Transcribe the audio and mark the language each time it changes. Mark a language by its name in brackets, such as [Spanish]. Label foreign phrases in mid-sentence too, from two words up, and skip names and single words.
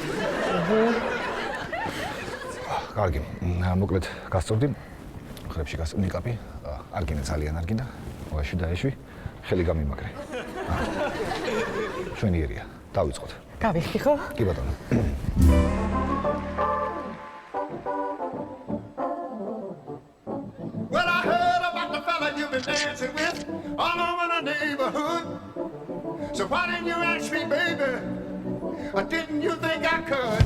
[Georgian] კარგი, მოკლედ გასწორდი. ხრებში გასწორდი ნიკაპი. არ გინდა ძალიან არ გინდა. მოგაში დაეშვი, ხელი გამიმაგრე. ჩვენიერია. დავიწყოთ. გავიხდი ხო? კი ბატონო. [English] Well, I heard about the fella you've been dancing with all over the neighborhood. So why didn't you ask me, baby? Or didn't you think I could?